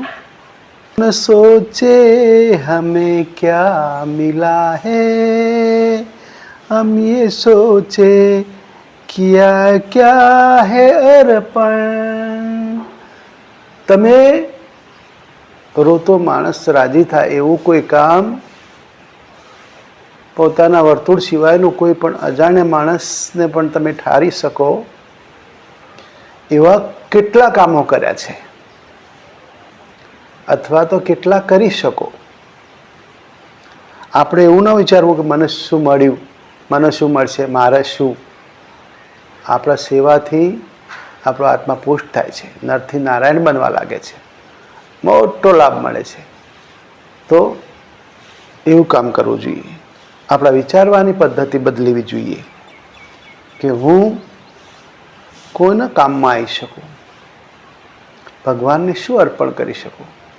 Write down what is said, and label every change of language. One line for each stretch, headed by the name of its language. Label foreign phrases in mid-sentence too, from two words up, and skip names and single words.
Hindi: न सोचे हमें क्या मिला है, हम ये सोचे किया क्या है अर्पण।
Gujarati: તમે રોતો માણસ રાજી થાય એવું કોઈ કામ પોતાના વર્તુળ સિવાયનું કોઈ પણ અજાણ્યા માણસને પણ તમે ઠારી શકો એવા કેટલા કામો કર્યા છે, અથવા તો કેટલા કરી શકો। આપણે એવું ન વિચારવું કે મને શું મળ્યું, મને શું મળશે, મારે શું। આપણા સેવાથી આપણો આત્મા પુષ્ટ થાય છે, નરથી નારાયણ બનવા લાગે છે, મોટો લાભ મળે છે। તો એવું કામ કરવું જોઈએ। આપણા વિચારવાની પદ્ધતિ બદલવી જોઈએ કે હું કોઈના કામમાં આવી શકું, ભગવાનને શું અર્પણ કરી શકું।